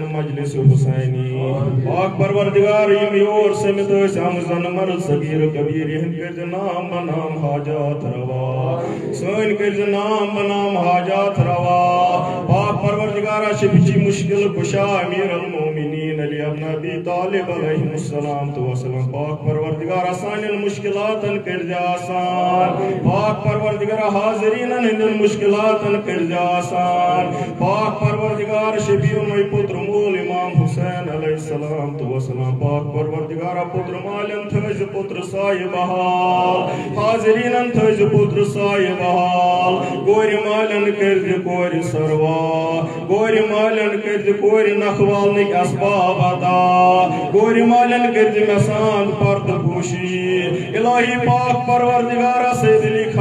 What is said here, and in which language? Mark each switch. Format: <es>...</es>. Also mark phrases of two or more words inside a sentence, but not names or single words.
<ks>मजलिस हुसैनी पाक परवरदिगार ये योर समित हमजन मर्द सगीर कबीर हिंद कर नाम बनाम हाजात रवा सोन कर नाम बनाम हाजात रवा पाक परवरदिगारा शफीची मुश्किल कुशा अमीर अल मोमिनीन अली इब्न अबी तालिब अलैहिस्सलाम तो वसल्लम पाक परवरदिगारा सानिन मुश्किलातन कर जा आसान पाक परवरदिगार हाज़रीन हिंदन मुश्किलातन कर जा आसान पाक परवरदिगार शबीर मई पुत्र मूल इमाम हुसैन अलैहिस्सलाम तो वसल्लम पाक परवरदिगार पुत्र मालन थज पुत्र साहिब हाल हाज़रीन थज पुत्र साहिब हाल गोरि मालन कर दे कोरि सरवा गोरि मालन कर दे कोरि नखवाल निक असबाब अदा गोरि मालन कर दे मसान पर्द पूशी इलाही पाक परवरदिगार से दिली खाम</ks>